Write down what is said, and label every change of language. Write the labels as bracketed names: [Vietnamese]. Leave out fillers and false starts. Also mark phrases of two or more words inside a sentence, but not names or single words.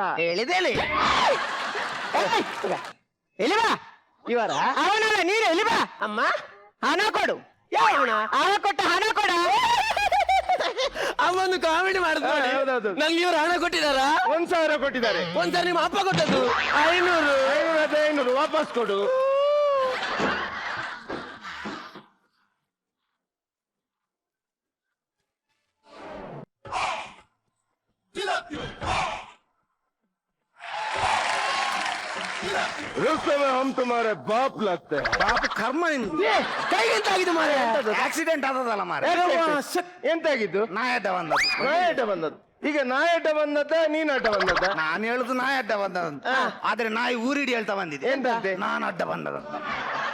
[Kannada] ಹೇಳಿದೇನೆ. ಎಲ್ಲಿವಾ ಇವರ? ಅವನಲ್ಲ, ನೀನು ಎಲ್ಲಿವಾ? ಅಮ್ಮ, ಹಣ ಕೊಡು. ಯಾವ ಹಣ? ಹಣ ಕೊಟ್ಟ ಹಣ ಕೊಡ. ಅಮ್ಮೊಂದು ಕಾಮಿಡಿ ಮಾಡಿದ್ರು. ನಂಗೆ ಇವರು ಹಣ ಕೊಟ್ಟಿದಾರ? 1,000 ಕೊಟ್ಟಿದ್ದಾರೆ. ಒಂದ್ಸರಿ ನಿಮ್ಮ ಅಪ್ಪ ಕೊಟ್ಟದ್ದು 500 ವಾಪಸ್ ಕೊಡು. [Hindi] हम तुम्हारे बाप लगते हैं. [Kannada] ಪಾಪ ಕರ್ಮ ನಿಮ್ದು. ಕೈಗೆಂತಾಗಿದೆ ಮಾರೆ? ಆಕ್ಸಿಡೆಂಟ್ ಆದದಲ್ಲ ಮಾರೆ. ಎಂತಾಗಿದ್ದು? ನಾಯಿ ಅಡ್ಡ ಬಂದದ್ದು. ಈಗ ನಾಯಿ ಅಡ್ಡ ಬಂದದ್ದ, ನೀನ್ ಅಡ್ಡ ಬಂದದ್ದ? ನಾನು ಹೇಳುದು ನಾಯಿ ಅಡ್ಡ ಬಂದದಂತ. ಆದ್ರೆ ನಾಯಿ ಊರಿಡಿ ಹೇಳ್ತಾ ಬಂದಿದೆ. ಎಂತಂತೆ? ನಾನು ಅಡ್ಡ ಬಂದದಂತ.